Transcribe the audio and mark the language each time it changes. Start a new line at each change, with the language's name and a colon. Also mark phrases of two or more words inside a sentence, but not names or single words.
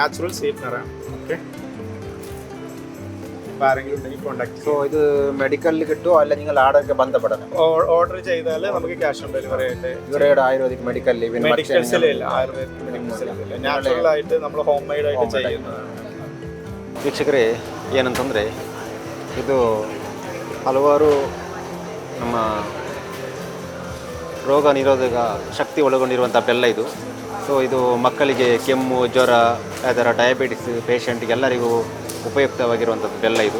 English: natural sweetener.
Malayalam: ഓക്കെ. ആരെങ്കിലും ഉണ്ടെങ്കിൽ കോൺടാക്ട്. സോ ഇത് മെഡിക്കലിൽ കിട്ടുമോ അല്ല നിങ്ങൾ ആടൊക്കെ ബന്ധപ്പെടണം? ഓർഡർ ചെയ്താൽ നമുക്ക്
English: cash on delivery
Malayalam: ആയിട്ട്. ഇവരുടെ
English: ayurvedic medical
Malayalam: മെഡിക്കൽസിലില്ല,
English: ayurvedic medicals.
Malayalam: നാച്ചുറൽ ആയിട്ട് നമ്മൾ
English: home made
Malayalam: ആയിട്ട് ചെയ്യുന്നതാണ്.
Kannada: ವೀಕ್ಷಕರೇ, ಏನಂತಂದರೆ ಇದು ಹಲವಾರು ನಮ್ಮ ರೋಗ ನಿರೋಧಕ ಶಕ್ತಿ ಒಳಗೊಂಡಿರುವಂಥ ಬೆಲ್ಲ ಇದು. ಸೊ ಇದು ಮಕ್ಕಳಿಗೆ ಕೆಮ್ಮು, ಜ್ವರ, ಅದರ
English: diabetes patient
Kannada: ಎಲ್ಲರಿಗೂ ಉಪಯುಕ್ತವಾಗಿರುವಂಥದ್ದು ಬೆಲ್ಲ ಇದು.